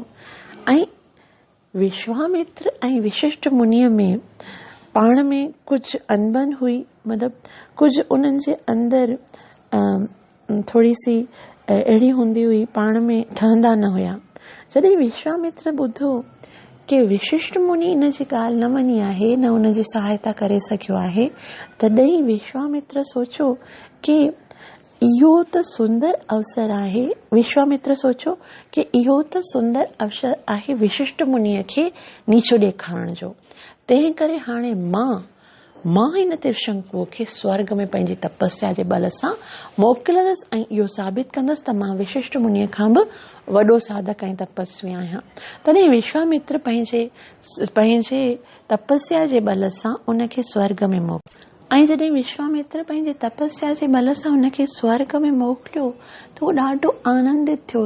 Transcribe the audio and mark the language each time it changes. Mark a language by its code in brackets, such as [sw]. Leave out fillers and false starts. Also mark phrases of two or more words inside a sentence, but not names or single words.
[sd] ऐं विश्वामित्र ऐं विशिष्ट मुनीअ में पाण में कुझु अनबन हुई, मतिलबु कुझु उन्हनि जे अंदरि थोरी सी अहिड़ी हूंदी हुई, पाण में ठहंदा न हुया। जॾहिं विश्वामित्र ॿुधो कि विशिष्ट मुनी इन जी ॻाल्हि न मञी आहे, न उन जी सहायता करे सघियो आहे, तॾहिं विश्वामित्र सोचियो कि इहो त सुंदर अवसर आहे। विश्वामित्र सोचियो कि इहो त सुंदर अवसर आहे विशिष्ट मुनीअ खे नीचो ॾेखारण जो, तंहिं करे हाणे मां हिन त्रिशंकुअ खे स्वर्ग में पंहिंजी तपस्या जे बल सां मोकिलंदसि ऐं इहो साबित कंदसि त मां विशिष्ट मुनीअ खां बि वॾो साधक ऐं तपस्वी आहियां। तॾहिं विश्वामित्र पंहिंजे तपस्या जे बल सां उनखे स्वर्ग में मोकिलियो ऐं जॾहिं विश्वामित्र पंहिंजे तपस्या जे बल सां उनखे स्वर्ग में मोकिलियो त उहो ॾाढो आनंदित थियो।